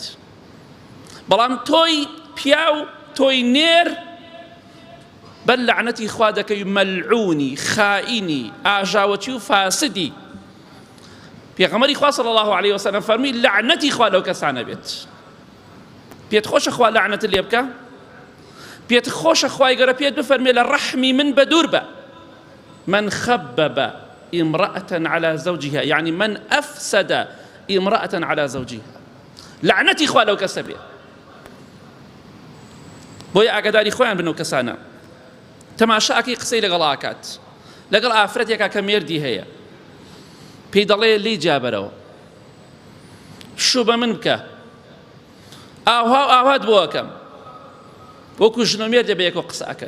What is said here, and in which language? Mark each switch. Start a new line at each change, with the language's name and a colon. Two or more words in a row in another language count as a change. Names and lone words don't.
Central Kurdish: بەڵام تۆی پیاو تۆی نێر بەر لعنەتی خوا دەکەی مەلعونی خائینی ئاژاوەچی و فاسدی. پێغەمبەری خوا
Arabic: صلی الله علیه وسلم
Central Kurdish: فەرمی لعنەتی خوا لەو کەسانە بێت. پێت خۆشە خوا لعنەت لێ بکە؟ پێت خۆشە خوای گەورە پێت بفەرمێ لە ڕەحمی من بەدوور بە.
Arabic: من خبب امرأة على زوجها يعني من أفسد امرأة على زوجها.
Central Kurdish: لعنەتی خوا لەو کەسە بێت. بۆیە ئاگاداری خۆیان بنەوە کەسانە. تەماشاکەی قسەی لەگەڵ ئاکات لەگەڵ ئافرەتێکە کە مێردی هەیە، پێی دەڵێ لی جابەرەوە، شوو بە من بکە، ئاوها و ئاوات بۆ ئەکەم، وەکو ژن و مێردێ بە یەکەوە قسە ئەکەن.